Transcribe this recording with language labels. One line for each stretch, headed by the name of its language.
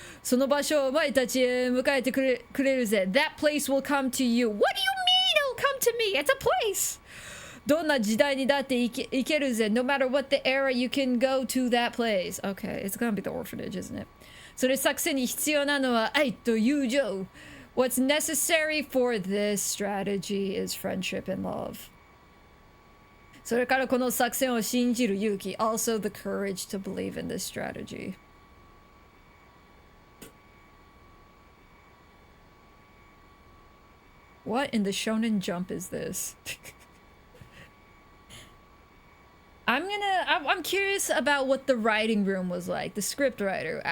Japanese: その場所をお前たちへ迎えてくれるぜ.
English: That place will come to you. What do you mean it'll come to me? It's a place.
Japanese: どんな時代にだって行けるぜ.
English: No matter what the era, you can go to that place. Okay, it's gonna be the orphanage, isn't it?
Japanese: それ作戦に必要なのは愛と友情.
English: What's necessary for this strategy is friendship and love.
Japanese: それからこの作戦を信じる勇気.
English: Also the courage to believe in this strategy. What in the Shonen Jump is this? I'm curious about what the writing room was like, the script writer.